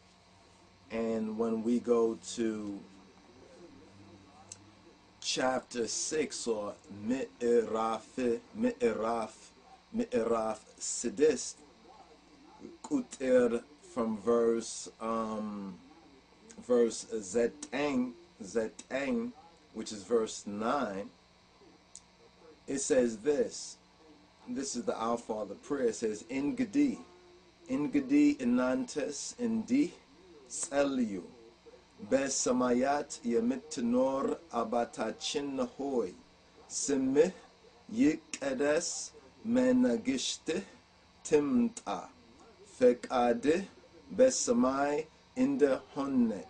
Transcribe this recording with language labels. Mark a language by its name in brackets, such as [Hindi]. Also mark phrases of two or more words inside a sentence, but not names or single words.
[English] and when we go to chapter 6, or [Amharic] ምዕራፍ ስድስት ቁጥር, [English] from verse Zetang, which is verse 9, it says this. This is the Our Father prayer. It says, [Amharic] እንግዲህ እናንተስ እንዲህ ጸልዩ በሰማያት የምትኖር አባታችን ሆይ ስምህ ይቀደስ መንግሥትህ ትምጣ ፈቃድህ በሰማይ እንደሆነች